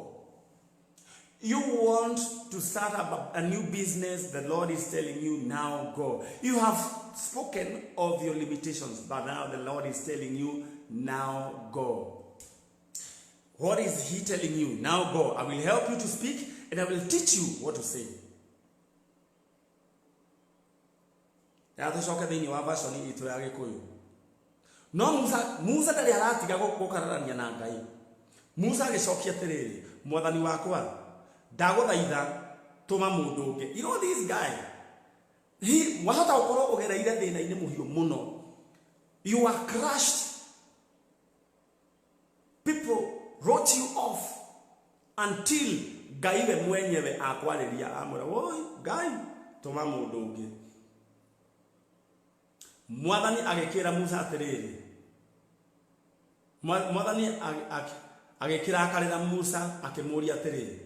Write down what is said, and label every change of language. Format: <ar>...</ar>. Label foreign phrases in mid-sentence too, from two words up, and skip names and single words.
<en>You want to start up a new business, the Lord is telling you, now go. You have spoken of your limitations, but now the Lord is telling you, now go. What is He telling you? Now go. I will help you to speak and I will teach you what to say.</en> <ki>No Musa ndari aratiga gukararania na Ngai. Musa agicokia tiriri, mwathani wakwa ndaguthaitha tuma mundu ungi.</ki> <en>You know this guy, he</en> <ki>wahota gukorwo ugereire thina-ini muhiu muno.</ki> <en>You are crushed. People wrote you off until</en> <ki>Ngai we mwenyewe akwariria amwira, "Oi, Ngai, tuma mundu ungi." Mwathani agekira Musa atiriri. Mwathani agekira akarira Musa akimuria atiriri.</ki>